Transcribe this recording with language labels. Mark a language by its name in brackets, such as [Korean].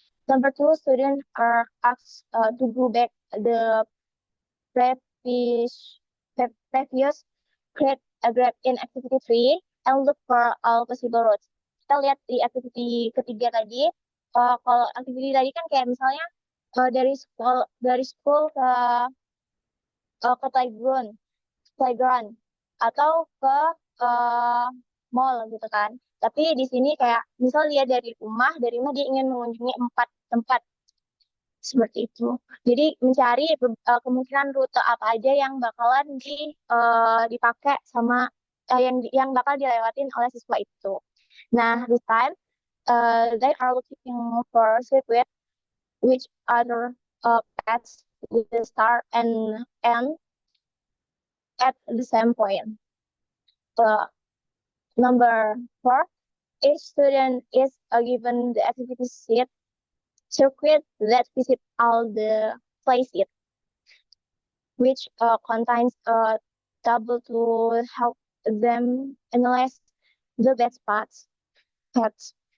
[English] Number two, students are asked to go back the previous previous grade in activity 3 and look for all possible routes. [Indonesian] Kita lihat di activity ketiga tadi. Kalau activity tadi kan kayak misalnya dari school ke playground atau ke uh, mall gitu kan. Tapi di sini kayak misal dia dari rumah dia ingin mengunjungi empat tempat seperti itu. Jadi mencari kemungkinan rute apa aja yang bakalan dipakai sama yang bakal dilewatin oleh siswa itu. [English] Nah, this time they are looking for circuit which other paths will start and end at the same point. Number four, each student is given the activity sheet circuit that visit all the places, which contains a table to help them analyze the best spots. Paths.